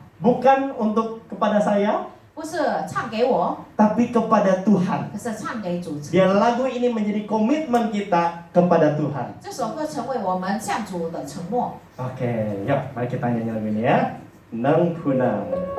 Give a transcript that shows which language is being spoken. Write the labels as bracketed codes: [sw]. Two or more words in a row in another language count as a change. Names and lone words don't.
[id] Bukan untuk kepada saya, [zh] 不是唱给我， [id] tapi kepada Tuhan. [zh] 可是唱给主。 [id] Biar lagu ini menjadi komitmen kita kepada Tuhan. [zh] 这首歌成为我们向主的承诺。 [id] Oke, yuk mari kita nyanyi lagu ini ya. Nang Punang.